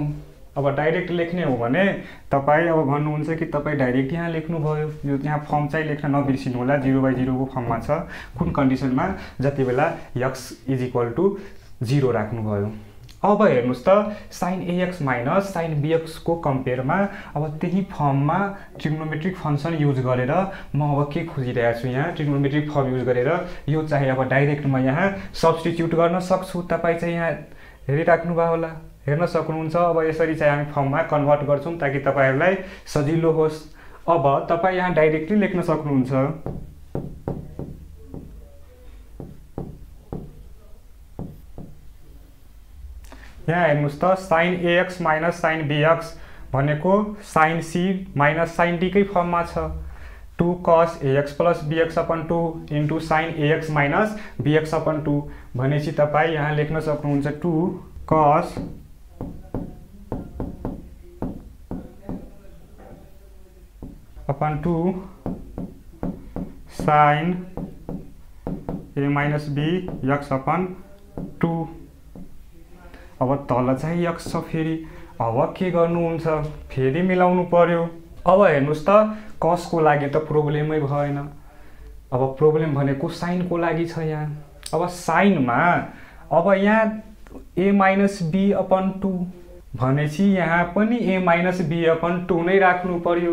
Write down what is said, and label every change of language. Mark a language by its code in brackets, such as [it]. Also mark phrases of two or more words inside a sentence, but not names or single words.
[ne] अब डाइरेक्ट लेख्ने हो भने तपाई अब भन्नुहुन्छ कि तपाई डाइरेक्ट यहाँ लेख्नु भयो, यो यहाँ फर्म चाहिँ लेख्न नबिर्सिनु होला, 0/0 को फर्ममा छ। कुन कन्डिसनमा? जति बेला x = 0 राख्नु भयो। अब हेर्नुस् त [en] sin ax minus sin bx [ne] को कम्पेयरमा अब त्यही फर्ममा [en] trigonometric function use [ne] गरेर म अब के खोजिरहेको छु, यहाँ [en] trigonometric form use [ne] गरेर यो चाहिँ अब डाइरेक्ट म यहाँ सब्स्टिट्युट गर्न सक्छु। तपाई चाहिँ यहाँ हेरिराख्नु भयो होला, हेर्न सक्नुहुन्छ। अब यसरी चाहिँ हामी फर्ममा कन्भर्ट गर्छौं ताकि तपाईहरुलाई सजिलो होस्। अब तपाई यहाँ डाइरेक्टली लेख्न सक्नुहुन्छ। यहाँ हेर्नुस् त [en] sin ax minus sin bx [ne] भनेको [en] sin c minus sin d [ne] कै फर्ममा छ। [en] 2 cos ax plus bx upon 2 into sin ax minus bx upon 2 [ne] भनेपछि तपाई यहाँ लेख्न सक्नुहुन्छ [en] 2 cos upon 2 sin a minus b x upon 2. [ne] अब तल चाहिँ x छ फेरि। अब के गर्नुहुन्छ? फेरि मिलाउनु पर्यो। अब हेर्नुस् त cos को लागि त प्रोब्लेमै भएन। अब प्रोब्लेम भनेको sin को लागि छ यहाँ। अब sin मा अब यहाँ [en] a minus b upon 2 [ne] भनेपछि यहाँ पनि [en] a minus b upon 2 [ne] नै राख्नु पर्यो।